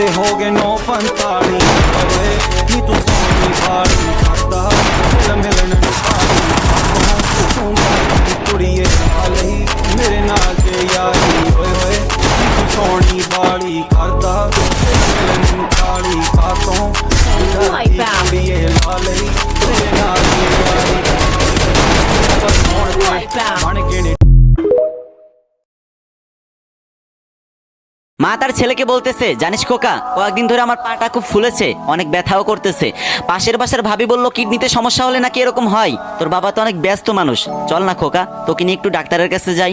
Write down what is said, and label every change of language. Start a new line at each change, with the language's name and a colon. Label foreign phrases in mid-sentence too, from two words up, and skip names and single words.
Punjabi: ਹੋਗੇ 9:45 ਓਏ ਨੀ ਤੂੰ ਸੋਹਣੀ ਬਾਲੀ ਕਰਦਾ ਦਿਲ ਮਿਲਣ ਨੂੰ ਤੂੰ ਕੁੜੀਏ ਲਈ ਮੇਰੇ ਨਾਲ ਜੇ ਯਾਰੀ ਓਏ ਓਏ ਨੀ ਤੂੰ ਸੋਹਣੀ ਬਾਲੀ ਕਰਦਾ ਦਿਲ ਮਿਲਣ ਨੂੰ ਕਾਲੀ ਕਾਤੋਂ ਕੁੜੀਏ ਲਈ ਮੇਰੇ ਨਾਲ ਜੇ ਯਾਰੀ ਬਣ ਕੇ ਨੀ
Bangla: মা তার ছেলেকে বলতেছে, জানিস খোকা, কয়েকদিন ধরে আমার পাটা খুব ফুলেছে, অনেক ব্যথাও করতেছে। পাশের বাসার ভাবি বললো কিডনিতে সমস্যা হলে নাকি এরকম হয়। তোর বাবা তো অনেক ব্যস্ত মানুষ, চল না খোকা, তোকে নিয়ে একটু ডাক্তারের কাছে যাই।